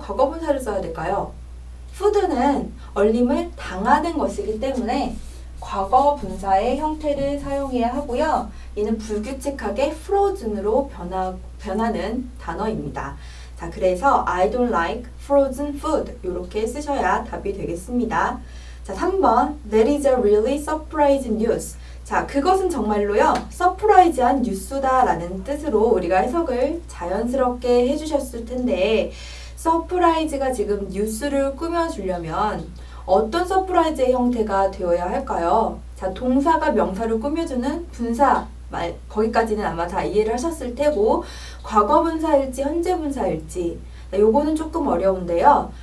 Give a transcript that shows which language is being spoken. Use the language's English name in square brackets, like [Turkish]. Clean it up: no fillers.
[Korean] 과거 분사를 써야 될까요? food는 얼림을 당하는 것이기 때문에 과거 분사의 형태를 사용해야 하고요. 얘는 불규칙하게 frozen으로 변하는 단어입니다. 자, 그래서 [English] I don't like frozen food [Korean] 이렇게 쓰셔야 답이 되겠습니다. 자, 3번 [English] That is a really surprising news. [Korean] 자, 그것은 정말로요, 서프라이즈한 뉴스다 라는 뜻으로 우리가 해석을 자연스럽게 해주셨을 텐데, 서프라이즈가 지금 뉴스를 꾸며주려면 어떤 서프라이즈의 형태가 되어야 할까요? 자, 동사가 명사를 꾸며주는 분사, 거기까지는 아마 다 이해를 하셨을 테고, 과거 분사일지 현재 분사일지 요거는 조금 어려운데요.